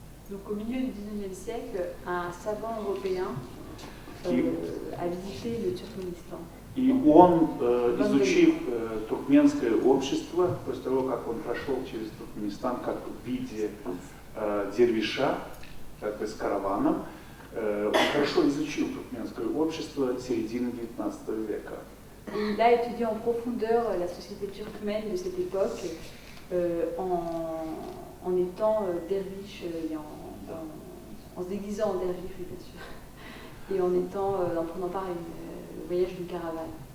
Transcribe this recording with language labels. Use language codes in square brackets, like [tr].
[fr] Donc au milieu du XIXe siècle, un savant européen a visité le Turkménistan. [ru] И он, изучив туркменское общество, после того, как он прошел через Туркменистан как в виде дервиша, как бы с караваном, он хорошо изучил туркменское общество середины XIX века. [fr] Il a étudié en profondeur la société turkmène de cette époque en étant derviche et en se déguisant en derviche, oui, bien sûr, et en prenant part au voyage d'une caravane.